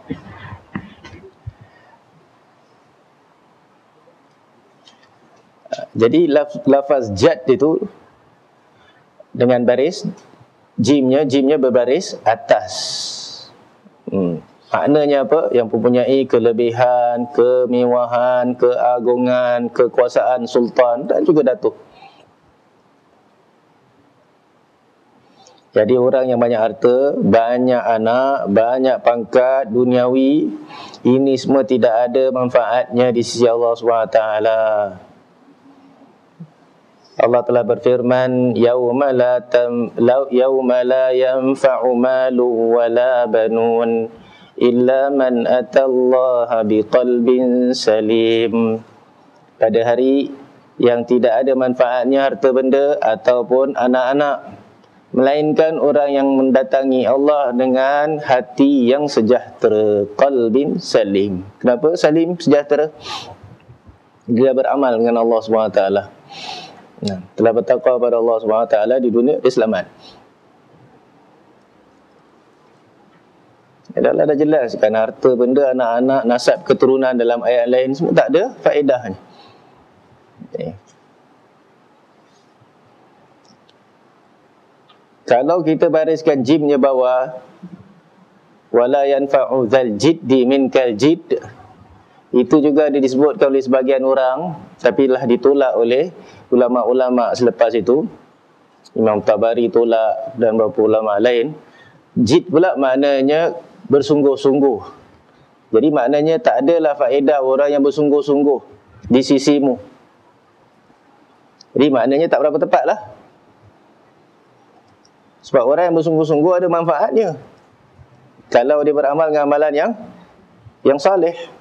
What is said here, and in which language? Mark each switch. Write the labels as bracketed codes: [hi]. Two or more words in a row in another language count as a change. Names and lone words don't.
[ms] Jadi lafaz jad itu dengan baris, jimnya berbaris atas. Maknanya apa? Yang mempunyai kelebihan, kemewahan, keagungan, kekuasaan sultan dan juga datuk. Jadi orang yang banyak harta, banyak anak, banyak pangkat duniawi, ini semua tidak ada manfaatnya di sisi Allah SWT. Allah telah berfirman, [ar] يوم لا ينفع مال ولا بنون إلا من أتى الله بقلب سليم. [ms] Pada hari yang tidak ada manfaatnya harta benda ataupun anak-anak, melainkan orang yang mendatangi Allah dengan hati yang sejahtera, [ar] قلب سليم. [ms] Kenapa salim, sejahtera? Dia beramal dengan Allah SWT. Telah bertakwa pada Allah SWT di dunia, dia selamat. Adalah dah jelas kan, harta benda, anak-anak, nasab keturunan dalam ayat lain semua tak ada faedahnya. Kalau kita bariskan jimnya bawah, [ar] ولا ينفع ذا الجد منك الجد, [ms] itu juga disebutkan oleh sebagian orang, tapi telah ditolak oleh ulama-ulama selepas itu. Imam Tabari tolak dan beberapa ulama lain. Jid pula maknanya bersungguh-sungguh. Jadi maknanya tak adalah faedah orang yang bersungguh-sungguh di sisimu. Jadi maknanya tak berapa tepat lah. Sebab orang yang bersungguh-sungguh ada manfaatnya kalau dia beramal dengan amalan yang saleh.